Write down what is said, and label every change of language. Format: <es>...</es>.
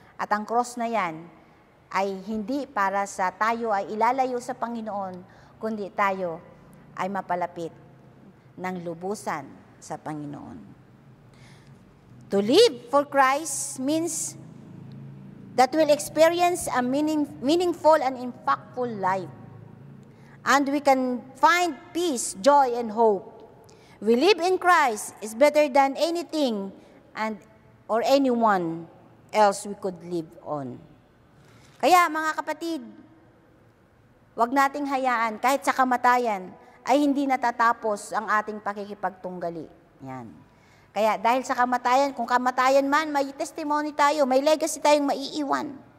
<tl>At ang cross na yan ay hindi para sa tayo ay ilalayo sa Panginoon, kundi tayo ay mapalapit ng lubusan sa Panginoon.</tl> <en>To live for Christ means that we'll experience a meaningful and impactful life. And we can find peace, joy, and hope. We live in Christ is better than anything or anyone else we could live on.</en> <tl>Kaya mga kapatid, wag nating hayaan kahit sa kamatayan ay hindi natatapos ang ating pakikipagtunggali. Yan. Kaya dahil sa kamatayan, kung kamatayan man, may testimony tayo, may legacy tayong maiiwan.</tl>